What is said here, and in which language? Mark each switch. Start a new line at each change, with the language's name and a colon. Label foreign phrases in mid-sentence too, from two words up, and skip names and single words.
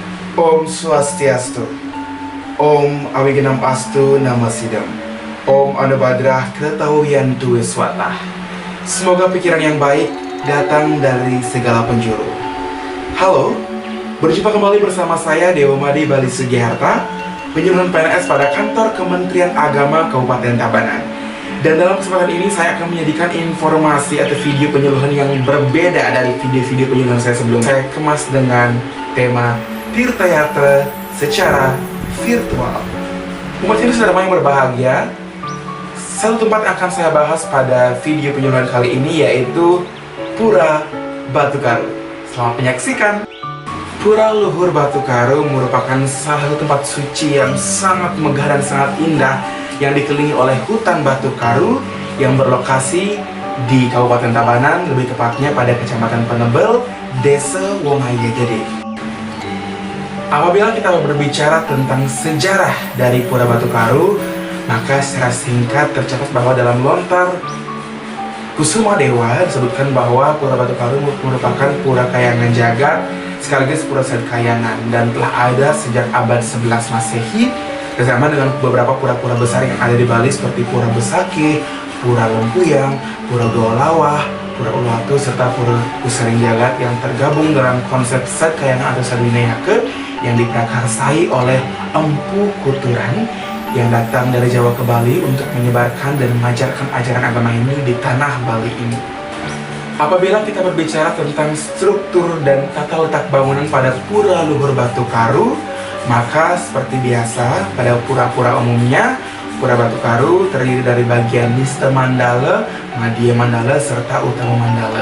Sanskrit: Om Swastiastu. Om Awigenam Astu Namasidam. Om Anubadrah Ketahuyantu Wiswatah.
Indonesian: Semoga pikiran yang baik datang dari segala penjuru. Halo, berjumpa kembali bersama saya Dewa Madi Bali Sugiharta, penyuluhan PNS pada kantor Kementerian Agama Kabupaten Tabanan. Dan dalam kesempatan ini saya akan menyajikan informasi atau video penyuluhan yang berbeda dari video-video penyuluhan saya sebelumnya. Saya kemas dengan tema Tirtayatra secara virtual. Umat Hindu saudara yang berbahagia, satu tempat akan saya bahas pada video penyuluhan kali ini yaitu Pura Batu Karu. Selamat menyaksikan. Pura Luhur Batu Karu merupakan salah satu tempat suci yang sangat megah dan sangat indah yang dikelilingi oleh hutan batu karu yang berlokasi di Kabupaten Tabanan, lebih tepatnya pada Kecamatan Penebel, Desa Wongaya Gede. Apabila kita berbicara tentang sejarah dari Pura Batu Karu, maka secara singkat tercatat bahwa dalam lontar Kusuma Dewa disebutkan bahwa Pura Batu Karu merupakan pura kayangan jagat sekaligus pura kayangan dan telah ada sejak abad 11 Masehi bersama dengan beberapa pura-pura besar yang ada di Bali seperti Pura Besaki, Pura Lempuyang, Pura Golawah, Pura Uluwatu, serta Pura Pusering Jagat yang tergabung dalam konsep Sadkayangan atau Sadwinayake yang diprakarsai oleh Empu Kuturan yang datang dari Jawa ke Bali untuk menyebarkan dan mengajarkan ajaran agama ini di tanah Bali ini. Apabila kita berbicara tentang struktur dan tata letak bangunan pada Pura Luhur Batu Karu, maka seperti biasa pada pura-pura umumnya, Pura Batu Karu terdiri dari bagian Nista Mandala, Madhya Mandala, serta Utama Mandala.